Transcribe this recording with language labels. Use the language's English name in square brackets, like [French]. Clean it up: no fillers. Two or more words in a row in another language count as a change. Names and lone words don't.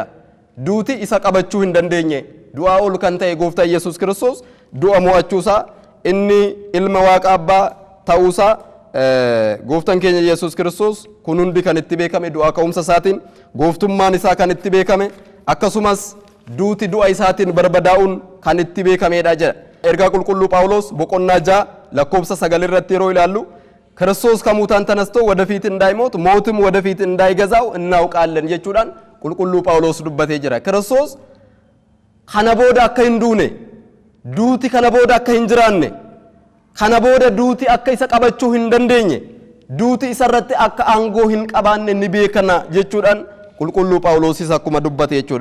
[Oromo] Duuti isa qabachuu hin dandeenye du'aa ol kan ta'e gooftaa Yesuus Kiristoos du'a mo'achuusaa inni ilma waaqa abbaa ta'uusaa gooftaan keenya Yesuus Kiristoos kun hundi kan itti beekame du'aa ka'umsa isaatiin gooftummaan isaa kan itti beekame akkasumas duuti du'a isaatiin barbadaa'uun kan itti beekamedha jedha. Ergaa qulqulluu Phaawulos boqonnaa 6 lakkoofsa 9 irratti yeroo ilaallu [Amharic] ክርስቶስ ከሙታን ተነስቶ ወደፊት እንዳይሞት ሞትም ወደፊት እንዳይገዛው እናውቃለን [Oromo] jechuudhaan qulqulluu Phaawulos dubbatee jira. Kiristoos kana booda akka hin duune duuti kana booda akka hin jiraanne kana booda duuti akka isa qabachuu hin dandeenye duuti isarratti akka aangoo hin qabaanne ni beekna jechuudhaan qulqulluu Phaawulos akkuma dubbate jechuudha.